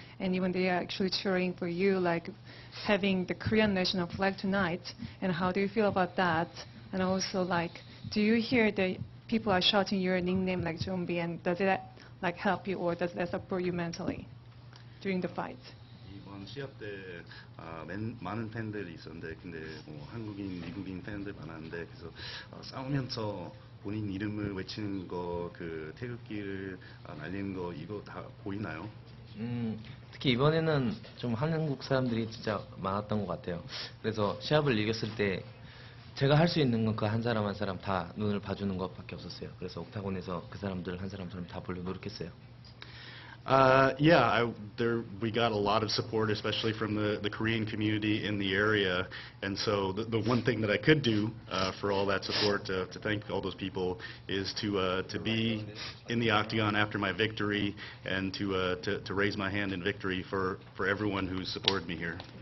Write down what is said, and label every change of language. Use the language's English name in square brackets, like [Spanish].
[English] And even they are actually cheering for you, like having the Korean national flag tonight. And how do you feel about that? And also, like, do you hear that people are shouting your nickname like Zombie? And does that like help you, or does that support you mentally during the fight? [Korean] 이번 시합 때 많은 팬들이 있었는데 근데 뭐 한국인, 미국인 팬들 많았는데 그래서 싸우면서 본인 이름을 외치는 거, 그 태극기를 날리는 거 이거 다 보이나요? 특히 이번에는 좀 한국 사람들이 진짜 많았던 것 같아요. 그래서 시합을 이겼을 때 제가 할 수 있는 건 그 한 사람 한 사람 다 눈을 봐주는 것밖에 없었어요. 그래서 옥타곤에서 그 사람들 한 사람처럼 다 보려 노력했어요. [English] Yeah, we got a lot of support, especially from the Korean community in the area. And so the one thing that I could do for all that support, to thank all those people, is to be in the octagon after my victory and to raise my hand in victory for everyone who's supported me here.